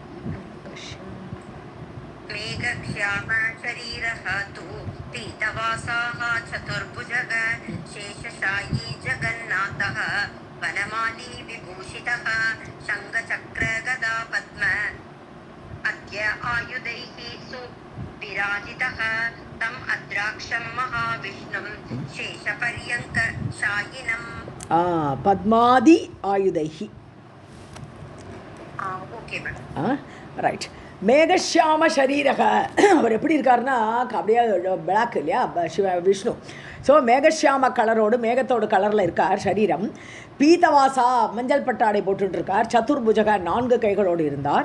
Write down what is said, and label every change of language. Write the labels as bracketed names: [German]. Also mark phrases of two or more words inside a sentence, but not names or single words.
[Sanskrit] मेघश्याम शरीरः तु पीतवासाः चतुर्भुजः शेषशायी जगन्नाथः वनमाली विभूषितः शङ्खचक्र गदा पद्म अद्य आयुधैः सुविराजितः तम् अद्राक्षं महाविष्णुं शेषपर्यङ्कशायिनम्. पद्मादि आयुधैः. [English] okay ma'am. [Tamil] ரைட். [Sanskrit] मेघश्याम शरीरः, [Tamil] அவர் எப்படி இருக்காருன்னா அப்படியே பிளாக் இல்லையா விஷ்ணு. ஸோ மேகஷியாம கலரோடு, மேகத்தோட கலரில் இருக்கார் சரீரம். பீதவாசா, மஞ்சள் பட்டாடை போட்டுருக்கார். சதுர்புஜக, 4 கைகளோடு இருந்தார்.